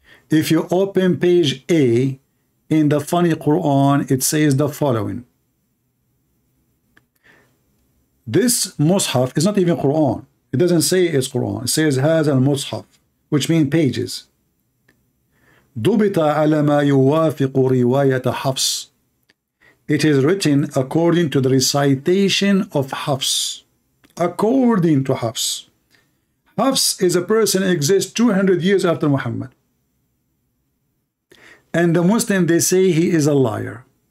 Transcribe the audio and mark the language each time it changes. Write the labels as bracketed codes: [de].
[en] If you open page A in the funny Quran, it says the following. This Mus'haf is not even Quran. It doesn't say it's Quran. It says [ar] هذا المصحف, [en] which means pages. [ar] ضبط على ما يوافق رواية حفص. [en] It is written according to the recitation of Hafs. According to Hafs. Hafs is a person who exists 200 years after Muhammad. And the Muslim, they say he is a liar.